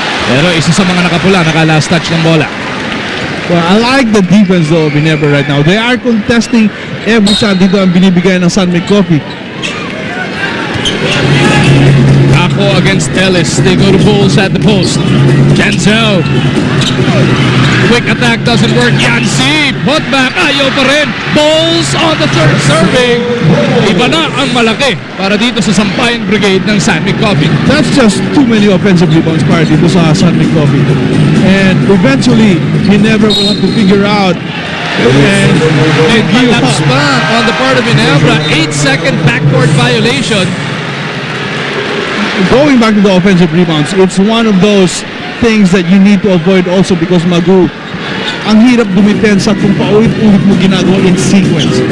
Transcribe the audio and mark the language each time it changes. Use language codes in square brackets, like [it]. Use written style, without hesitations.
[tl] Pero isa sa mga nakapula, naka-last touch ng bola. [en] Well, I like the defense though of Ginebra right now. They are contesting every shot [tl] dito ang binibigay ng [en] San Mig Coffee. Gacko against Ellis. They go to Bulls at the post. Denzel. Quick attack doesn't work. Yancy. Put back. [tl] Ayaw pa rin. [en] Bulls on the third serving. [tl] Iba na ang malaki para dito sa Sampayan Brigade ng San Mig Coffee. [en] That's just too many offensive rebounds para dito sa San Mig Coffee. And eventually, he never will have to figure out. And [tl] Collapse pa on the part of Ginebra. [en] 8-second backcourt violation. going back to the offensive rebounds, it's one of those things that you need to avoid also because Magu, [tl] ang hirap dumipensa kung paulit-ulit mo ginagawa [en] in sequence.